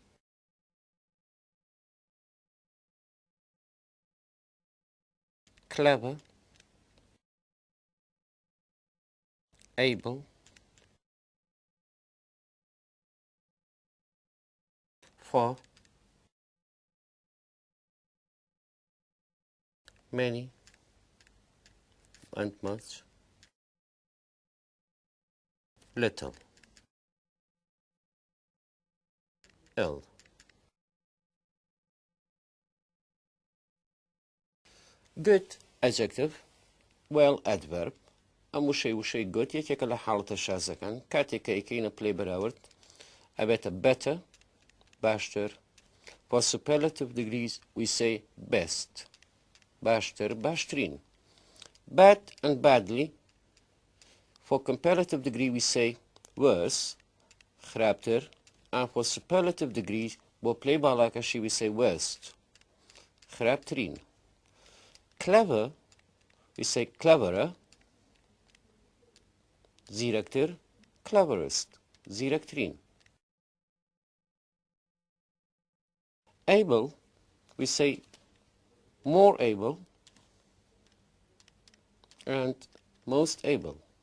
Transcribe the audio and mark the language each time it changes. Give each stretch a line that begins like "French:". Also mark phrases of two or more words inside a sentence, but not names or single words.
English: Clever, able, for, many, and much, little. L. Good adjective. Well adverb.
Central Kurdish: ئەم وشەی good یەکێکە لە حاڵەتە شازەکان کاتێک کە ئەیکەینە پلەی بەراورد ئەبێتە better باشتر.
English: For superlative degrees we say best
Central Kurdish: باشتر باشترین.
English: Bad and badly. For comparative degree we say worse خراپتر. And for superlative degrees
Central Kurdish: بۆ پلەی باڵاکەشی
English: we say worst خراپترین. Clever we say cleverer زیرەکتر cleverest زیرەکترین. Able we say more able and most able.